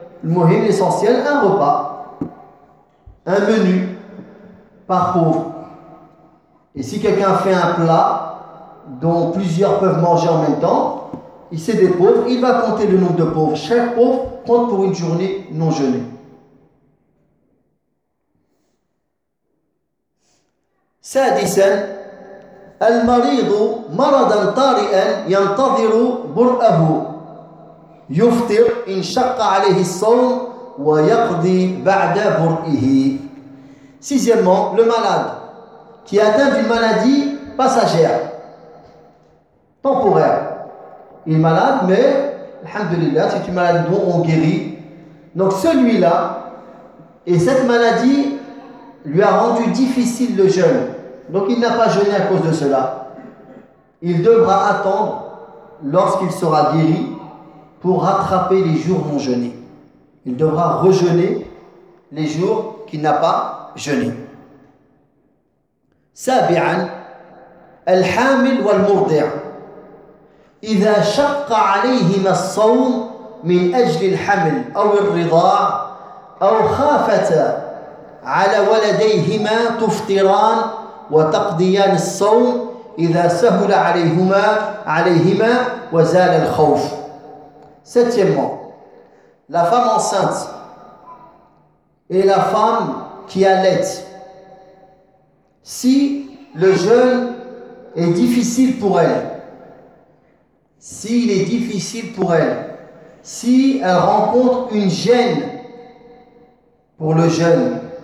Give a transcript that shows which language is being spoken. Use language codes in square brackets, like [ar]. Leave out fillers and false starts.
[fr] Le mohim, l'essentiel, un repas, un menu par pauvre. Et si quelqu'un fait un plat dont plusieurs peuvent manger en même temps, il sait des pauvres, il va compter le nombre de pauvres. Chaque pauvre compte pour une journée non jeûnée. [ar] سادسا المريض مرضا طارئا ينتظر برأه يفطر إن شق عليه الصوم ويقضي بعد برئه. [fr] Sixièmement, le malade qui est atteint d'une maladie passagère, temporaire. Il est malade, mais alhamdulillah, c'est une maladie dont on guérit. Donc celui-là, et cette maladie lui a rendu difficile le jeûne. Donc il n'a pas jeûné à cause de cela. Il devra attendre, lorsqu'il sera guéri, pour rattraper les jours non jeûnés. Il devra rejeûner les jours qu'il n'a pas jeûné. [ar] Sabi'an, al-hamil wal-murdi'a. إذا شق عليهما الصوم من أجل الحمل أو الرضاع أو خافتا على ولديهما تفطران وتقضيان الصوم إذا سهل عليهما وزال الخوف. [fr] Septièmement, la femme enceinte et la femme qui allait, si le jeûne est difficile pour elle, s'il est difficile pour elle, si elle rencontre une gêne pour le jeûne